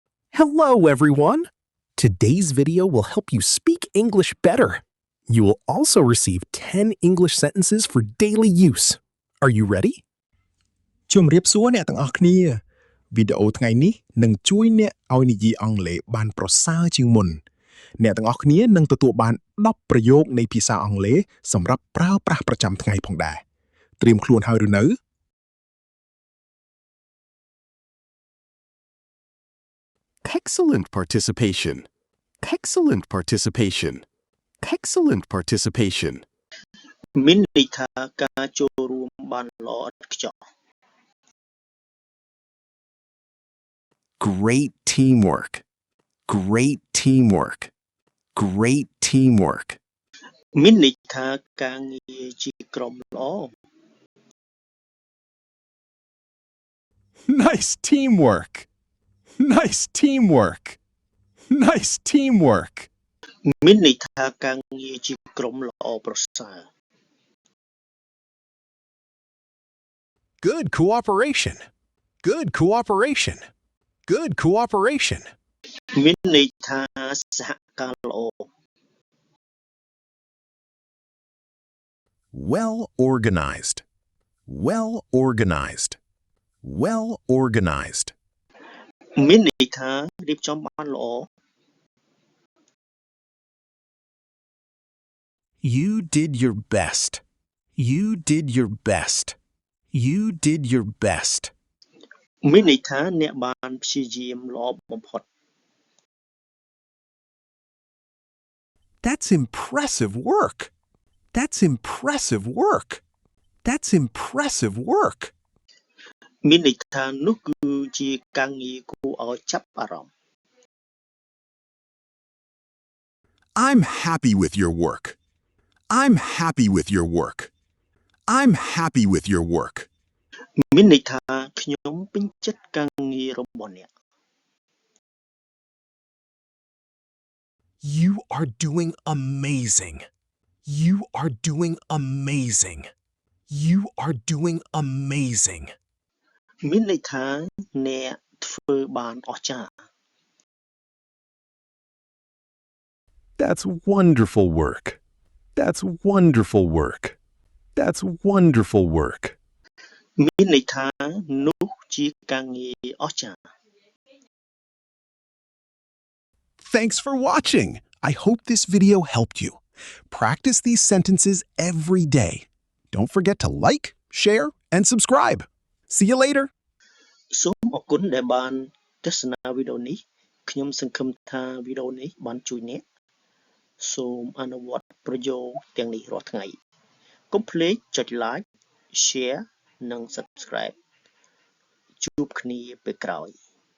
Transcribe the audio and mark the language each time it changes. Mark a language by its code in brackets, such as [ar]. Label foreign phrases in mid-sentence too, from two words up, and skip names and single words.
[en] Hello, everyone! Today's video will help you speak English better. You will also receive 10 English sentences for daily use. Are you ready? [km] ជំរាបសួរអ្នកទាំងអស់គ្នាវីដេអូថ្ងៃនេះនឹងជួយអ្នកឲ្យនិយាយអង់គ្លេសបានប្រសើរជាងមុនអ្នកទាំងអស់គ្នានឹងទទួលបាន10ប្រយោគនៃភាសាអង់គ្លេសសម្រាប់ប្រើប្រាស់ប្រចាំថ្ងៃផងដែរត្រៀមខ្លួនហើយឬនៅ [en] Excellent participation. Excellent participation. Excellent participation. [km] មានន័យថាការចូលរួមបានល្អឥតខ្ចោះ [en] Great teamwork. Great teamwork. Great teamwork. [km] មានន័យថាការងារជាក្រុមល្អ [en] Nice teamwork. Nice teamwork. Nice teamwork. [km] មានន័យថាការងារជាក្រុមល្អប្រសើរ [en] Good cooperation. Good cooperation. Good cooperation. [km] មានន័យថាសហការល្អ [en] Well organized. Well organized. Well organized. [km] មានន័យថារៀបចំបានល្អ [en] You did your best. You did your best. You did your best. [km] មានន័យថាអ្នកបានព្យាយាមល្អបំផុត [en] That's impressive work. That's impressive work. That's impressive work. [km] មានន័យថានោះគឺជាការងារគួរឲ្យចាប់អារម្មណ៍ [en] I'm happy with your work. I'm happy with your work. I'm happy with your work. [km] មានន័យថាខ្ញុំពេញចិត្តការងាររបស់អ្នក [en] You are doing amazing. You are doing amazing. You are doing amazing. [km] មានន័យថាអ្នកធ្វើបានអស្ចារ្យ [en] That's wonderful work. That's wonderful work. That's wonderful work. [km] មានន័យថានោះជាការងារអស្ចារ្យ [en] Thanks for watching. I hope this video helped you. Practice these sentences every day. Don't forget to like, share, and subscribe. See you later. [km] សូមអរគុណដែលបានទស្សនាវីដេអូនេះខ្ញុំសង្ឃឹមថាវីដេអូនេះបានជួយអ្នកសូមអនុវត្តប្រយោគទាំងនេះរាល់ថ្ងៃកុំភ្លេចចុច [en] like share [km] និង subscribe ជួបគ្នាពេលក្រោយ